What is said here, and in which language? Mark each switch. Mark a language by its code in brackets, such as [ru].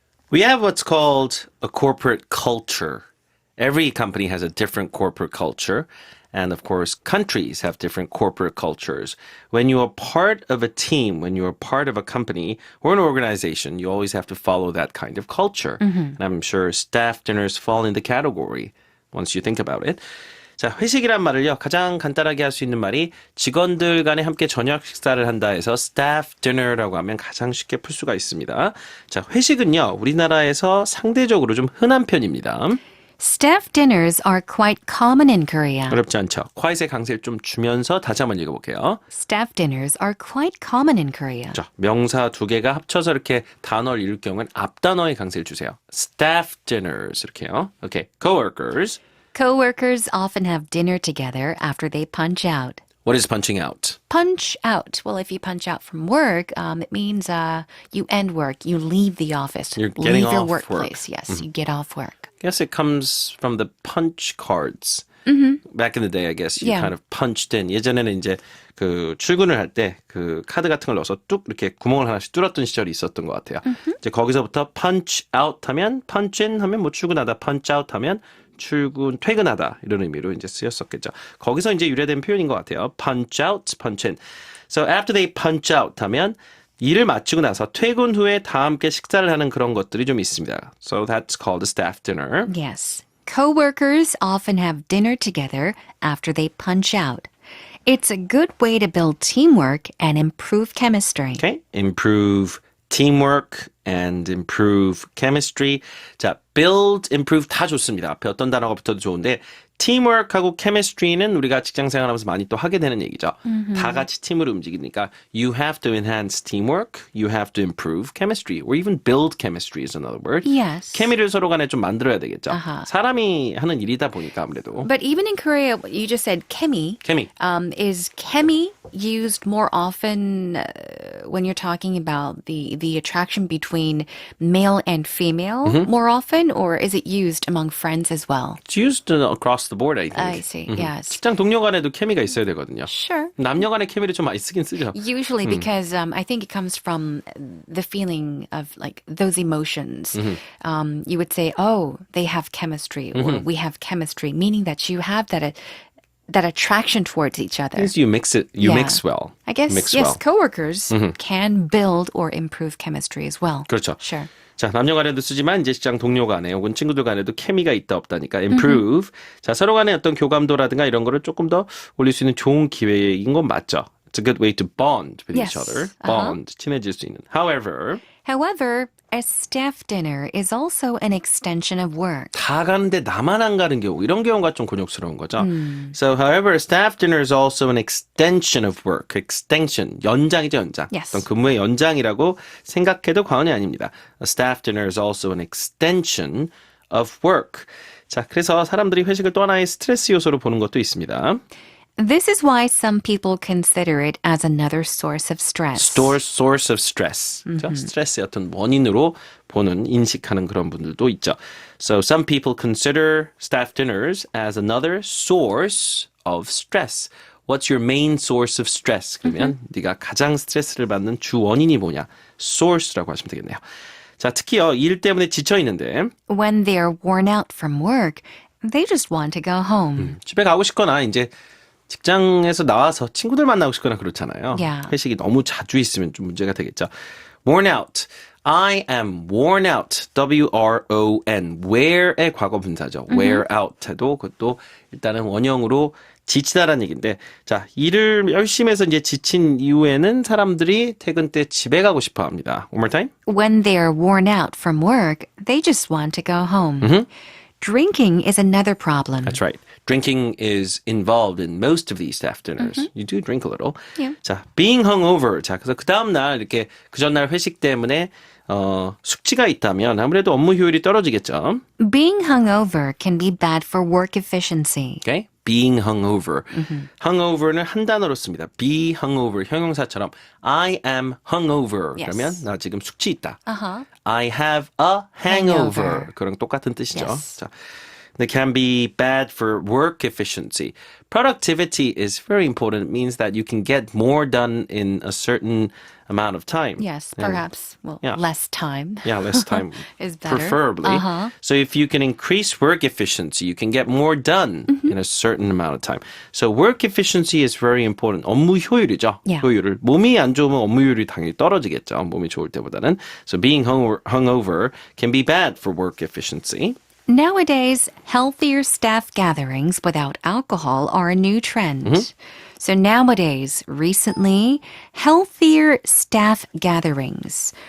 [en] We have what's called a corporate culture. Every company has a different corporate culture. And of course, countries have different corporate cultures. When you are part of a team, when you are part of a company or an organization, you always have to follow that kind of culture. And I'm sure staff dinners fall in the category once you think about it. [ko] 자, 회식이란 말을요, 가장 간단하게 할 수 있는 말이 직원들 간에 함께 저녁 식사를 한다 해서 staff dinner라고 하면 가장 쉽게 풀 수가 있습니다. 자, 회식은요, 우리나라에서 상대적으로 좀 흔한 편입니다. [en] Staff dinners are quite common in Korea. [ko] 어렵지 않죠? quiet의 강세를 좀 주면서 다시 한번 읽어볼게요. [en] Staff dinners are quite common in Korea. [ko] 자, 명사 두 개가 합쳐서 이렇게 단어를 이룰 경우는 앞단어의 강세를 주세요. [en] staff dinners 이렇게요. 오케이, coworkers. [ko] Coworkers often have dinner together after they punch out. [en] What is punching out? Punch out. Well, if you punch out from work, it means you end work, you leave the office, You're getting leave your off workplace. work. Yes, you get off work. I guess it comes from the punch cards. Back in the day, I guess you Yeah. kind of punched in. [ko] 예전에는 이제 그 출근을 할 때 그 카드 같은 걸 넣어서 뚝 이렇게 구멍을 하나씩 뚫었던 시절이 있었던 것 같아요. 이제 거기서부터 punch out 하면 punch in 하면 뭐 출근하다, punch out 하면 퇴근하다 이런 의미로 이제 쓰였었겠죠. 거기서 이제 유래된 표현인 것 같아요. punch out, punch in. So after they punch out 하면 일을 마치고 나서 퇴근 후에 다 함께 식사를 하는 그런 것들이 좀 있습니다. So that's called a staff dinner. [en] Yes. Coworkers often have dinner together after they punch out. It's a good way to build teamwork and improve chemistry. Okay, improve teamwork and improve chemistry. [ko] 자, build, improve 다 좋습니다. 앞에 어떤 단어가 붙어도 좋은데 teamwork하고 chemistry는 우리가 직장 생활하면서 많이 또 하게 되는 얘기죠. [en] 다 같이 팀으로 움직이니까 you have to enhance teamwork, you have to improve chemistry, or even build chemistry is another word. Yes. [ko] 케미를 서로 간에 좀 만들어야 되겠죠. 사람이 하는 일이다 보니까 아무래도. [en] But even in Korea, you just said 케미. 케미. Is 케미 used more often when you're talking about the attraction between male and female more often, or is it used among friends as well? It's used across the board, I think. I see, yes. [ko] 직장 동료 간에도 케미가 있어야 되거든요. [en] Sure. [ko] 남녀 간의 케미를 좀 많이 쓰긴 쓰죠. [en] Usually because I think it comes from the feeling of like those emotions. You would say, oh, they have chemistry or we have chemistry, meaning that you have that attraction towards each other. As you mix it, you mix well. I guess, mix yes, well. coworkers can build or improve chemistry as well. [ko] 그렇죠. [en] Sure. [ko] 자, 남녀 간에도 쓰지만 이제 직장 동료 간에 혹은 친구들 간에도 케미가 있다 없다니까 improve. 자, 서로 간에 어떤 교감도라든가 이런 거를 조금 더 올릴 수 있는 좋은 기회인 건 맞죠. [en] It's a good way to bond with each Yes. other. [ko] Bond, 친해질 수 있는. [en] However, A staff dinner is also an extension of work. [ko] 다 가는데 나만 안 가는 경우 이런 경우가 좀 곤욕스러운 거죠. [en] So, however, a staff dinner is also an extension of work. [ko] Extension, 연장이죠, 연장. [en] Yes. [ko] 어떤 근무의 연장이라고 생각해도 과언이 아닙니다. [en] A staff dinner is also an extension of work. [ko] 자, 그래서 사람들이 회식을 또 하나의 스트레스 요소로 보는 것도 있습니다. [en] This is why some people consider it as another source of stress. source of stress. 그렇죠? [ko] 스트레스의 어떤 원인으로 보는, 인식하는 그런 분들도 있죠. [en] So some people consider staff dinners as another source of stress. What's your main source of stress? [ko] 그러면 네가 가장 스트레스를 받는 주 원인이 뭐냐? source라고 하시면 되겠네요. 자, 특히요, 일 때문에 지쳐 있는데 [en] When they're worn out from work, they just want to go home. [ko] 집에 가고 싶거나 이제 직장에서 나와서 친구들 만나고 싶거나 그렇잖아요. [en] Yeah. [ko] 회식이 너무 자주 있으면 좀 문제가 되겠죠. [en] Worn out. I am worn out. W-R-O-N. [ko] wear의 과거 분사죠. wear out 해도 그것도 일단은 원형으로 지치다라는 얘기인데, 자, 일을 열심히 해서 이제 지친 이후에는 사람들이 퇴근 때 집에 가고 싶어 합니다. [en] One more time. When they're worn out from work, they just want to go home. Drinking is another problem. That's right. Drinking is involved in most of these staff dinners. You do drink a little. Yeah. 자, being hungover. [ko] 자, 그래서 그 다음날 이렇게 그 전날 회식 때문에 숙취가 있다면 아무래도 업무 효율이 떨어지겠죠. [en] Being hungover can be bad for work efficiency. Okay? Being hungover. [ko] hungover는 한 단어로 씁니다. [en] be hungover 형용사처럼 I am hungover. Yes. [ko] 그러면 나 지금 숙취 있다. [en] Uh-huh. I have a hangover. Hangover. [ko] 그랑 똑같은 뜻이죠. [en] Yes. 자, they can be bad for work efficiency. Productivity is very important. It means that you can get more done in a certain amount of time. Yes, perhaps, Yeah. less time. Yeah, less time. Is better. Preferably. Uh-huh. So if you can increase work efficiency, you can get more done in a certain amount of time. So work efficiency is very important. [ko] 업무 효율이죠. [en] Yeah. [ko] 효율을. 몸이 안 좋으면 업무 효율이 당연히 떨어지겠죠. 몸이 좋을 때보다는. [en] So being hungover can be bad for work efficiency. Nowadays, healthier staff gatherings without alcohol are a new trend. So nowadays, recently, healthier staff gatherings.